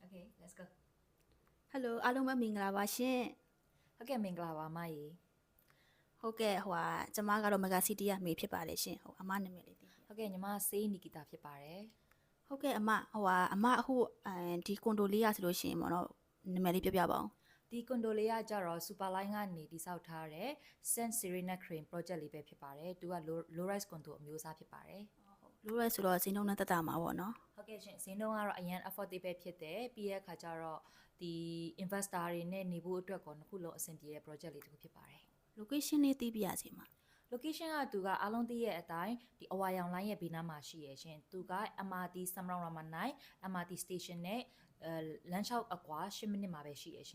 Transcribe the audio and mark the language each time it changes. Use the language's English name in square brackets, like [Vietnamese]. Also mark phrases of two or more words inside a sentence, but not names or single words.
[English] Okay, let's go. [Burmese] Hello အားလုံးပဲမင်္ဂလာပါရှင် ဟုတ်ကဲ့မင်္ဂလာပါမကြီး ဟုတ်ကဲ့ကျမကတော့ Mega City ကမေဖြစ်ပါတယ်ရှင်အမနာမည်လေးသိ ဟုတ်ကဲ့ညီမစေးနီကီတာဖြစ်ပါတယ် ဟုတ်ကဲ့အမအခုဒီကွန်ဒိုလေးရဆိုလို့ရှိရင်ပေါ့နော်နာမည်လေးပြောပြပါဦး ဒီကွန်ဒိုလေးကကြတော့ Superline ကနေတိစောက်ထားတဲ့ Saint Serena Crane project လေးပဲဖြစ်ပါတယ်သူက [English] low rise condo [Burmese] အမျိုးအစားဖြစ်ပါတယ် လိုရဲဆိုတော့ဈေးနှုန်းနဲ့တက်တာမှာပေါ့နော် ဟုတ်ကဲ့ရှင်ဈေးနှုန်းကတော့အရင် affordable ဖြစ်တယ်ပြီးရဲ့အခါကျတော့ဒီ investor တွေနဲ့နေဖို့အတွက်ကောနှစ်ခုလုံးအဆင်ပြေတဲ့ project လေးတစ်ခုဖြစ်ပါတယ် location လေးသိပြရစီမှာ location ကသူကအားလုံးသိရဲ့အတိုင်းဒီအဝါရောင် line ရဲ့ဘေးနားမှာရှိရရှင်သူက MRT Samrong Rama 9 MRT station နဲ့လမ်းလျှောက်အကွာ10မိနစ်မှာပဲရှိရရှင်